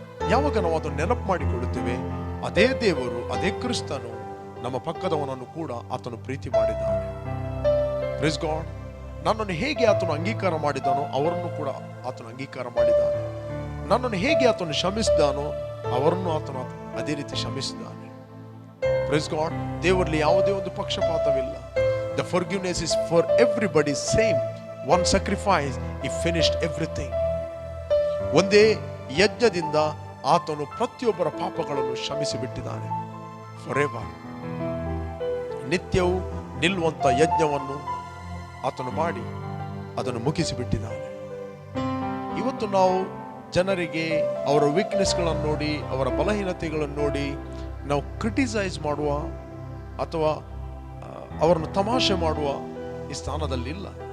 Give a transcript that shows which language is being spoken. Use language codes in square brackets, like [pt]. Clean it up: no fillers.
[kn] ಯಾವಾಗ ನಾವು ಅದನ್ನು ನೆನಪು ಮಾಡಿಕೊಳ್ಳುತ್ತೇವೆ, ಅದೇ ದೇವರು, ಅದೇ ಕ್ರಿಸ್ತನು ನಮ್ಮ ಪಕ್ಕದವನನ್ನು ಕೂಡ ಆತನು ಪ್ರೀತಿ ಮಾಡಿದ್ದಾನೆ. [en] Praise God. [kn] ನನ್ನನ್ನು ಹೇಗೆ ಆತನು ಅಂಗೀಕಾರ ಮಾಡಿದ್ದಾನೋ ಅವರನ್ನು ಕೂಡ ಆತನು ಅಂಗೀಕಾರ ಮಾಡಿದ್ದಾನೆ. ನನ್ನನ್ನು ಹೇಗೆ ಆತನು ಕ್ಷಮಿಸಿದಾನೋ ಅವರನ್ನು ಆತನು ಅದೇ ರೀತಿ ಕ್ಷಮಿಸಿದ್ದಾನೆ. [en] Praise God. [kn] ದೇವರಲ್ಲಿ ಯಾವುದೇ ಒಂದು ಪಕ್ಷಪಾತವಿಲ್ಲ. [en] The forgiveness is for everybody same. One sacrifice, he finished everything. [kn] ಒಂದೇ ಯಜ್ಞದಿಂದ ಆತನು ಪ್ರತಿಯೊಬ್ಬರ ಪಾಪಗಳನ್ನು ಕ್ಷಮಿಸಿ ಬಿಟ್ಟಿದ್ದಾನೆ. ಫಾರೆವರ್. ನಿತ್ಯವೂ ನಿಲ್ಲುವಂತ ಯಜ್ಞವನ್ನು ಆತನು ಮಾಡಿ ಅದನ್ನು ಮುಗಿಸಿಬಿಟ್ಟಿದ್ದಾನೆ. ಇವತ್ತು ನಾವು ಜನರಿಗೆ ಅವರ ವೀಕ್ನೆಸ್ಗಳನ್ನು ನೋಡಿ, ಅವರ ಬಲಹೀನತೆಗಳನ್ನು ನೋಡಿ ನಾವು ಕ್ರಿಟಿಸೈಸ್ ಮಾಡುವ ಅಥವಾ ಅವರನ್ನು ತಮಾಷೆ ಮಾಡುವ ಈ ಸ್ಥಾನದಲ್ಲಿಲ್ಲ.